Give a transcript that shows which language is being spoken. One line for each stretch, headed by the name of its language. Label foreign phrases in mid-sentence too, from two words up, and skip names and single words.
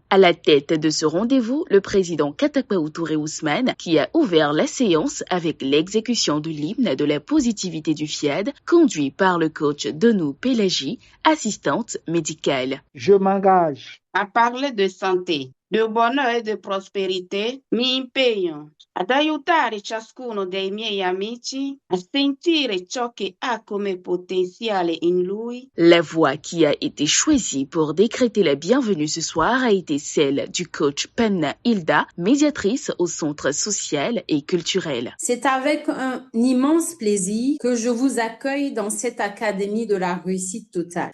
French: À la tête de ce rendez-vous, le président Katakpaou Touré Ousmane, qui a ouvert la séance avec l'exécution de l'hymne de la positivité du FIAD, conduit par le coach Donou Pelagi, assistante médicale. Je m'engage à parler de santé, de bonheur e de prospérité,
Italian: mi impegno ad aiutare ciascuno dei miei amici a sentire ciò che ha come potenziale in lui.
French: La voix qui a été choisie pour décréter la bienvenue ce soir a été celle du coach Penna Hilda, médiatrice au Centre social et culturel. C'est avec un immense plaisir que je vous accueille dans cette Académie de la réussite totale.